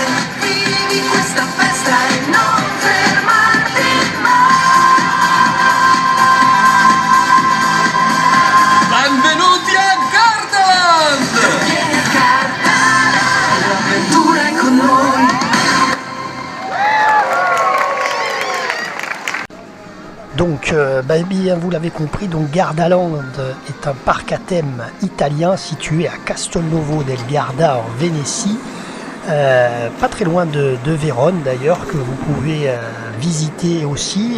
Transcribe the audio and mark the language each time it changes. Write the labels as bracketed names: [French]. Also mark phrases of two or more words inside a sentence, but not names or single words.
[Italian] Vivi questa festa e non fermarti mai. Benvenuti a Gardaland! Vieni a Gardaland, l'avventura è con noi. [French] Donc, bien, vous l'avez compris, donc Gardaland est un parc à thème italien situé à Castelnuovo del Garda en Vénétie, pas très loin de Vérone d'ailleurs, que vous pouvez visiter aussi.